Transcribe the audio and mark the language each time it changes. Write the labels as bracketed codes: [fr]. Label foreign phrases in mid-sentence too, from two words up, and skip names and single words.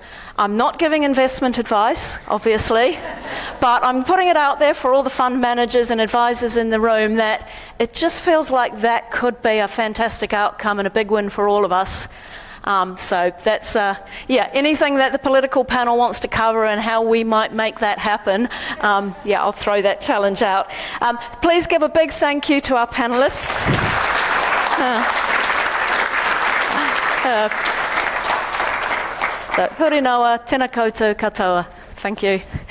[en] I'm not giving investment advice, obviously, but I'm putting it out there for all the fund managers and advisors in the room that it just feels like that could be a fantastic outcome and a big win for all of us. So that's, anything that the political panel wants to cover and how we might make that happen, I'll throw that challenge out. Please give a big thank you to our panelists. [mi] Huri noa, tēnā koutou katoa. [en] Thank you.